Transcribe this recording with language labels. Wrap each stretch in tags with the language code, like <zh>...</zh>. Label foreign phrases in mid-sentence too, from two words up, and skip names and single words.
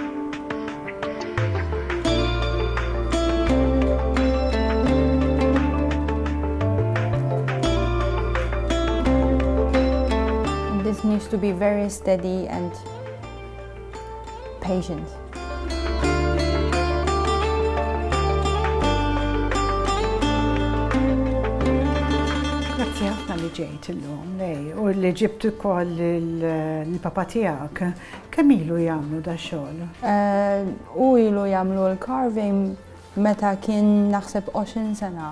<en>This needs to be very steady and patient.</en> <mt>Grazzi ħafna li ġejt illum lej u li ġibt ukoll il-papa tiegħek. Kemm ilu jagħmlu da xogħol? U ilu jagħmlu l-carving meta kien naħseb 20 sena.</mt>